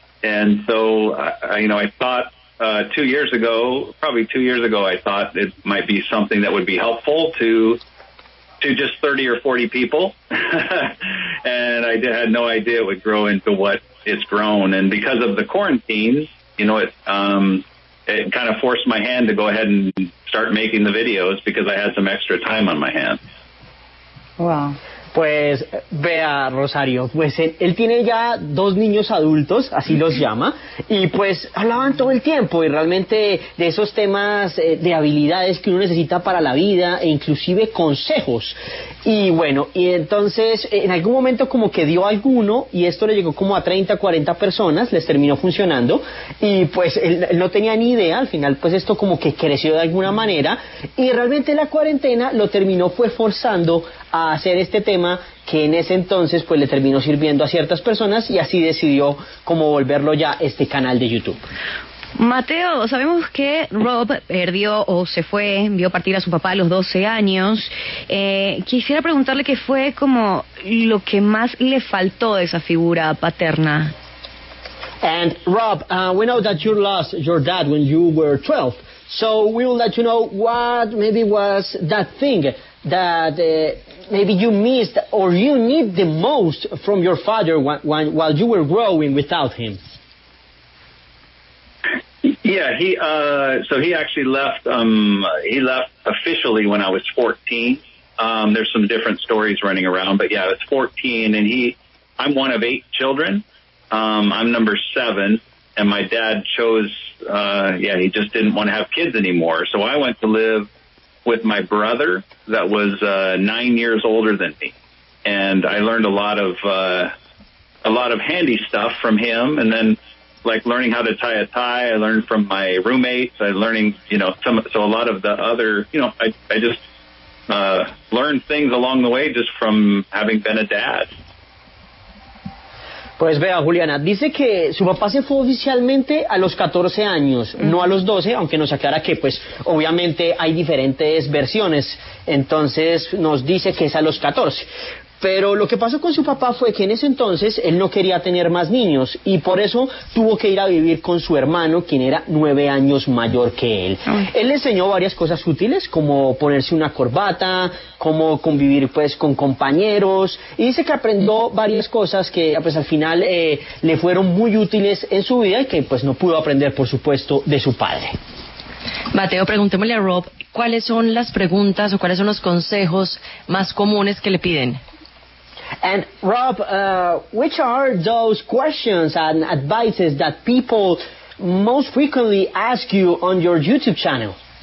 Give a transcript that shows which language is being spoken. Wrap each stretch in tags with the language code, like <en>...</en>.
<en>And so I thought 2 years ago, I thought it might be something that would be helpful to just 30 or 40 people. And I had no idea it would grow into what it's grown. And because of the quarantine, it kind of forced my hand to go ahead and start making the videos because I had some extra time on my hands. Wow.</en> <es>Pues vea, Rosario, pues él tiene ya 2 niños adultos, así los llama, y pues hablaban todo el tiempo y realmente de esos temas de habilidades que uno necesita para la vida e inclusive consejos. Y bueno, y entonces en algún momento como que dio alguno y esto le llegó como a 30, 40 personas, les terminó funcionando y pues él no tenía ni idea, al final pues esto como que creció de alguna manera y realmente la cuarentena lo terminó fue forzando a hacer este tema que en ese entonces pues le terminó sirviendo a ciertas personas y así decidió como volverlo ya este canal de YouTube. Mateo, sabemos que Rob perdió o se fue, vio partir a su papá a los 12 años. Quisiera preguntarle qué fue como lo que más le faltó de esa figura paterna.</es> <en>And Rob, we know that you lost your dad when you were 12. So we would like to know what maybe was that thing that maybe you missed or you need the most from your father while you were growing without him. Yeah, he actually left. He left officially when I was 14. There's some different stories running around, but yeah, I was 14, and I'm one of 8 children. I'm number 7, and my dad chose. He just didn't want to have kids anymore, so I went to live with my brother that was 9 years older than me, and I learned a lot of handy stuff from him, and then. Like learning how to tie a tie, I learned from my roommates. I learning, so a lot of the other, I just learned things along the way just from having been a dad.</en> <es>Pues vea, Juliana, dice que su papá se fue oficialmente a los 14 años, no a los 12, aunque nos aclara que, pues, obviamente hay diferentes versiones. Entonces nos dice que es a los 14. Pero lo que pasó con su papá fue que en ese entonces él no quería tener más niños y por eso tuvo que ir a vivir con su hermano, quien era 9 años mayor que él. Él le enseñó varias cosas útiles, como ponerse una corbata, cómo convivir pues con compañeros, y dice que aprendió varias cosas que pues al final le fueron muy útiles en su vida y que pues no pudo aprender, por supuesto, de su padre. Mateo, preguntémosle a Rob, ¿cuáles son las preguntas o cuáles son los consejos más comunes que le piden?</es> <en>And Rob, which are those questions and advices that people most frequently ask you on your YouTube channel?</en>